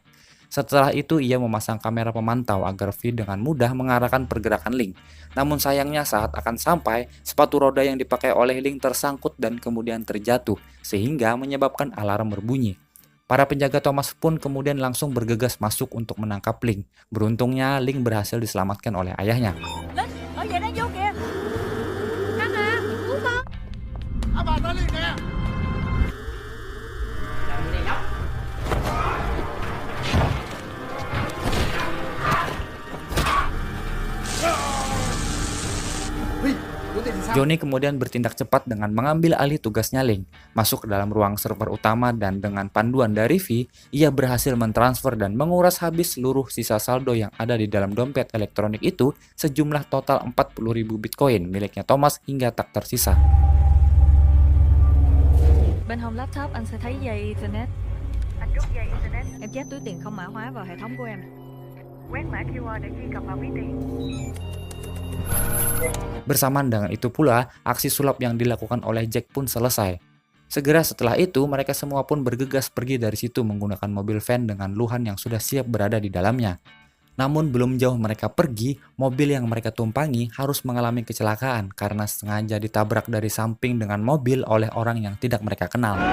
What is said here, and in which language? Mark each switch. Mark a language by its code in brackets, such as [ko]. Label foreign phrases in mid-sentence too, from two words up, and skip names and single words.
[id] Setelah itu ia memasang kamera pemantau agar V dengan mudah mengarahkan pergerakan Link. Namun sayangnya saat akan sampai, sepatu roda yang dipakai oleh Link tersangkut dan kemudian terjatuh, sehingga menyebabkan alarm berbunyi. Para penjaga Thomas pun kemudian langsung bergegas masuk untuk menangkap Link. Beruntungnya Link berhasil diselamatkan oleh ayahnya. [vi] Linh, ở vậy nó vô kìa. Căng à, cứu con. [id] Johnny kemudian bertindak cepat dengan mengambil alih tugasnya Link, masuk ke dalam ruang server utama dan dengan panduan dari V, ia berhasil mentransfer dan menguras habis seluruh sisa saldo yang ada di dalam dompet elektronik itu sejumlah total 40.000 Bitcoin miliknya Thomas hingga tak tersisa. [vi] Bên hông laptop anh sẽ thấy dây Ethernet. Anh rút dây Ethernet. Em chép túi tiền không mã hóa vào hệ thống của em. Quét mã QR để truy cập vào ví tiền. [id] Bersamaan dengan itu pula, aksi sulap yang dilakukan oleh Jack pun selesai. Segera setelah itu, mereka semua pun bergegas pergi dari situ menggunakan mobil van dengan Luhan yang sudah siap berada di dalamnya. Namun belum jauh mereka pergi, mobil yang mereka tumpangi harus mengalami kecelakaan karena sengaja ditabrak dari samping dengan mobil oleh orang yang tidak mereka kenal.